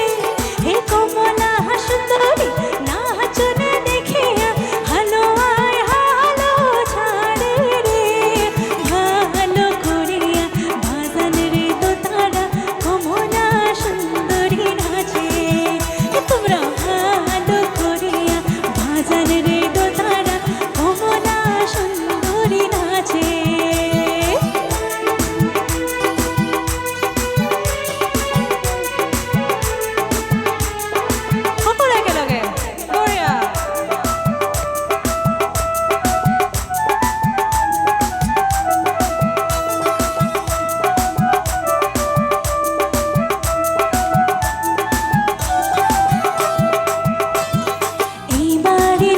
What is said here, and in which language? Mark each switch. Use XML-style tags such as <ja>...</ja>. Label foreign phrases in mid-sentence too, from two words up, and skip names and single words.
<bn>হে কমলা সুন্দরী নাচনে দেখিয়া হালো আয় হালো ছাড়ে রে ভালো করিয়া বাজান রে দোতারা কমলা সুন্দরী নাচে তোমরা ভালো করিয়া বাজান রে দোতারা কমলা সুন্দরী নাচে</bn> <as>সকলো একেলগে বঢ়িয়া এই বাড়ির</as>